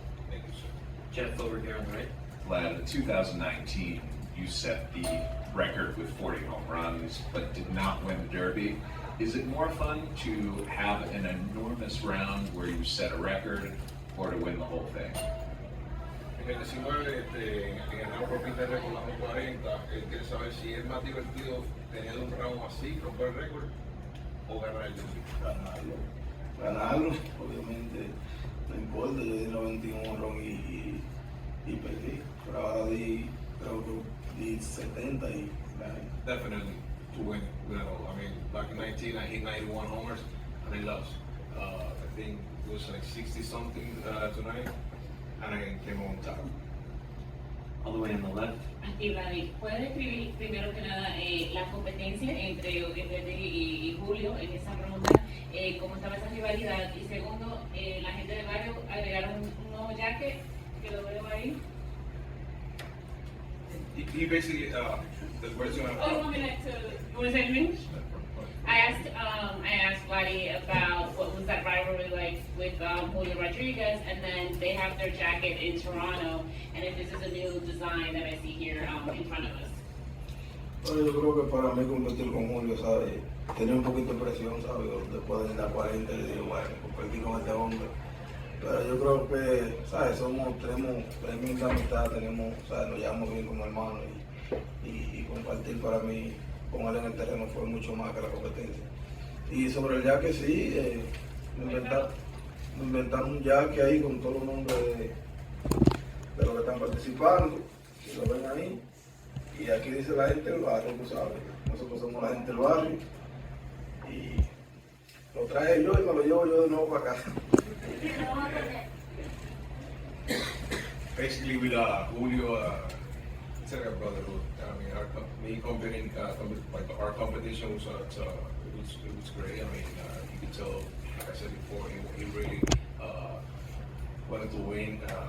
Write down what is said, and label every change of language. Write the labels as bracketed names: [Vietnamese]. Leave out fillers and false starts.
[English] Thank you, sir. Jeff over here on the right. Vlad, in 2019, you set the record with 40 home runs, but did not win the Derby. Is it more fun to have an enormous round where you set a record, or to win the whole thing? [Spanish] En el 19, en el round por Peter récord con 40, quiere saber si es más divertido tener un round así, romper el récord, o ganar el Derby. Ganarlo, obviamente, no importa, yo di 91 ron y perdí, pero ahora creo que di 70 y gané. [English] Definitely to win. You know, I mean, back in 19, I hit 91 homers and I lost. I think it was like 60 something tonight, and I came on top. All the way on the left. [Spanish] Aquí, Vladimir, ¿puedes describir primero que nada la competencia entre Verde y Julio en esa ronda? ¿Cómo estaba esa rivalidad? Y segundo, la gente de barrio agregaron un nuevo jacket que lo veo ahí. [English] He basically, the question. Oh, you want me to say it in English? I asked Vladdy about what was that rivalry like with Julio Rodriguez, and then they have their jacket in Toronto, and if this is a new design that I see here in front of us. [Spanish] Bueno, yo creo que para mí competir con Julio, ¿sabes? Tenía un poquito de presión, ¿sabes? Después de la 40 y digo, bueno, competir con este hombre. Pero yo creo que, ¿sabes? Tenemos tremenda amistad, ¿sabes? Nos llevamos bien como hermanos y compartir para mí con él en el terreno fue mucho más que la competencia. Y sobre el jaque, sí, me inventaron un jaque ahí con todos los nombres de los que están participando, y lo ven ahí. Y aquí dice la gente del barrio, tú sabes. Nosotros somos la gente del barrio. Y lo traje yo y me lo llevo yo de nuevo para casa. [English] Basically, with Julio, it's like a brotherhood. I mean, me competing, like our competition was it was great. I mean, you could tell, like I said before, he really wanted to win.